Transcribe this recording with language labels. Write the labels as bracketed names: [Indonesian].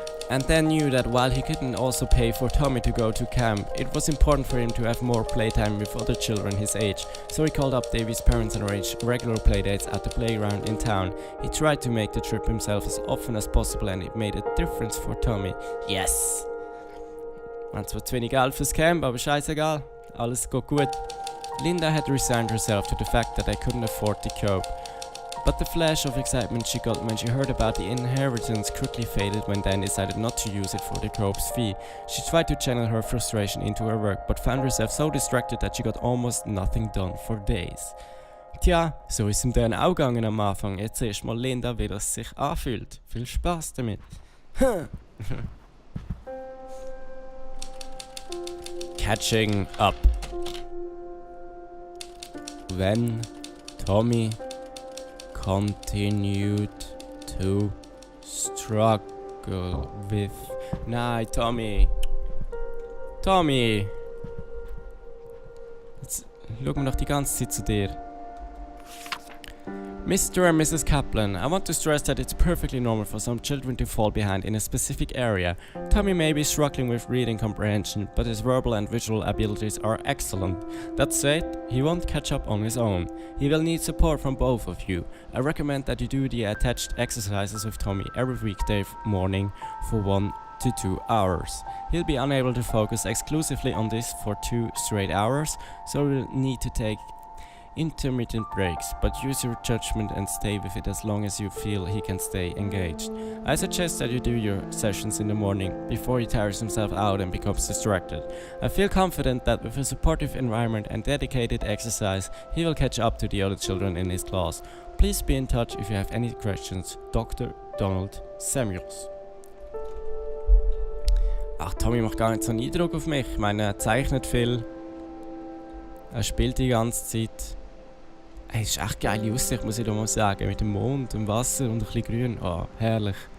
[English] And then knew that while he couldn't also pay for Tommy to go to camp, it was important for him to have more playtime with other children his age, so he called up Davy's parents and arranged regular playdates at the playground in town. He tried to make the trip himself as often as possible and it made a difference for Tommy. Yes! [German] Man zwar zu wenig Geld fürs Camp, aber scheißegal, alles geht gut. [English] Linda had resigned herself to the fact that they couldn't afford the cope. But the flash of excitement she got when she heard about the inheritance quickly faded when Dan decided not to use it for the cope's fee. She tried to channel her frustration into her work, but found herself so distracted that she got almost nothing done for days. [German] Tja, so ist ihm Dan auch gegangen am Anfang. Jetzt siehst mal Linda, wie das sich anfühlt. Viel Spaß damit. [English] Catching up. When Tommy continued to struggle with... [German] Nein, Tommy. Tommy! Jetzt schauen wir doch die ganze Zeit zu dir. [English] Mr. and Mrs. Kaplan, I want to stress that it's perfectly normal for some children to fall behind in a specific area. Tommy may be struggling with reading comprehension, but his verbal and visual abilities are excellent. That said, he won't catch up on his own. He will need support from both of you. I recommend that you do the attached exercises with Tommy every weekday morning for 1 to 2 hours. He'll be unable to focus exclusively on this for 2 straight hours, so you'll need to take intermittent breaks, but use your judgment and stay with it as long as you feel he can stay engaged. I suggest that you do your sessions in the morning before he tires himself out and becomes distracted. I feel confident that with a supportive environment and dedicated exercise, he will catch up to the other children in his class. Please be in touch if you have any questions. Dr. Donald Samuels. [German] Ach, Tommy macht gar nicht so einen Eindruck auf mich. Ich meine, er zeichnet viel. Er spielt die ganze Zeit. Hey, es ist echt geile Aussicht, muss ich doch mal sagen. Mit dem Mond, dem Wasser und ein bisschen Grün. Oh, herrlich.